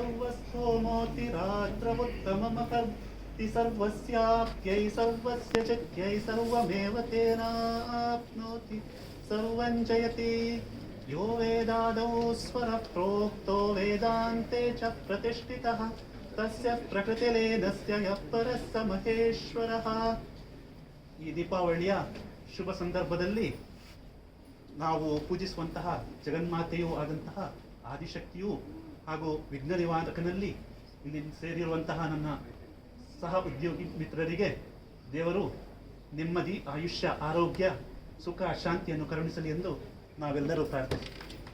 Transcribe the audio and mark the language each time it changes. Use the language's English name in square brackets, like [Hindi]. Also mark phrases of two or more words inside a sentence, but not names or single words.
[Sanskrit] सर्वस्थोमोतिरात्रमुत्तममकर्ति सर्वस्याप्यै सर्वस्य चित्यै सर्वमेव तेनाप्नोति सर्वं जयति यो वेदादौ स्वरः प्रोक्तो वेदान्ते च प्रतिष्ठितः तस्य ಪ್ರಕೃತಿಲೇನಸ್ಯ ಯಃ ಪರಸ್ಸ ಮಹೇಶ್ವರಃ. [Kannada] ಈ ದೀಪಾವಳಿಯ ಶುಭ ಸಂದರ್ಭದಲ್ಲಿ ನಾವು ಪೂಜಿಸುವಂತಹ ಜಗನ್ಮಾತೆಯೂ ಆದಂತಹ ಆದಿಶಕ್ತಿಯು ಹಾಗೂ ವಿಘ್ನ ನಿವಾರಕನಲ್ಲಿ ಇಲ್ಲಿ ಸೇರಿರುವಂತಹ ನನ್ನ ಸಹ ಉದ್ಯೋಗಿ ಮಿತ್ರರಿಗೆ ದೇವರು ನೆಮ್ಮದಿ, ಆಯುಷ್ಯ, ಆರೋಗ್ಯ, ಸುಖ, ಶಾಂತಿಯನ್ನು ಕರುಣಿಸಲಿ ಎಂದು ನಾವೆಲ್ಲರೂ ಪ್ರಾರ್ಥಿಸುತ್ತೇವೆ.